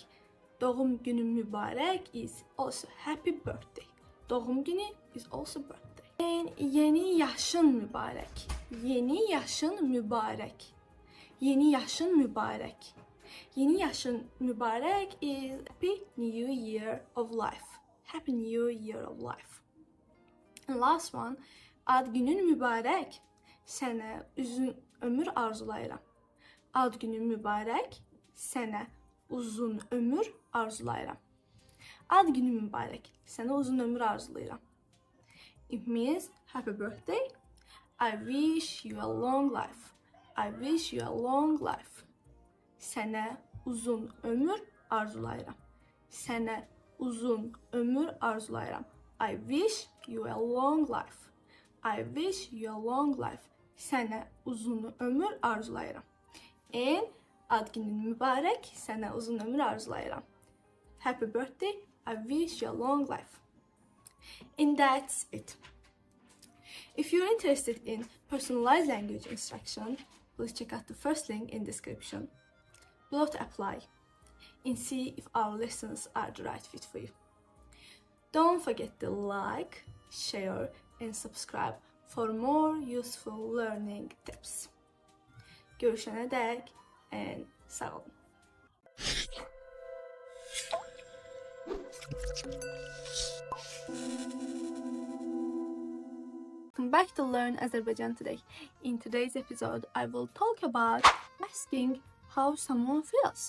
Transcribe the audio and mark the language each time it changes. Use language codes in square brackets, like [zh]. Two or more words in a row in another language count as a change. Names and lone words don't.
[az] Doğum günün mübarək [en] is also happy birthday. [az] Doğum günü [en] is also birthday. And [az] yeni yaşın mübarək. Yeni yaşın mübarək. Yeni yaşın mübarək. Yeni yaşın mübarək [en] is Happy New Year of Life. Happy New Year of Life. And last one, [az] ad günün mübarək. Sənə uzun ömür arzulayıram. Ad günün mübarək. Sənə uzun ömür arzulayıram. Ad günün mübarək. Sənə uzun ömür arzulayıram. [en] It means happy birthday. I wish you a long life. I wish you a long life. [az] Sənə uzun ömür arzulayıram. Sənə uzun ömür arzulayıram. [en] I wish you a long life. I wish you a long life. [az] Sənə uzun ömür arzulayıram. And ad günün mübarək. Sənə uzun ömür arzulayıram. [en] Happy birthday. I wish you a long life. And that's it. If you're interested in personalized language instruction, please check out the first link in description below to apply and see if our lessons are the right fit for you. Don't forget to like, share, and subscribe for more useful learning tips. [az] Görüşene dek and sağ olun. [en] Welcome back to Learn Azerbaijan today. In today's episode, I will talk about asking how someone feels.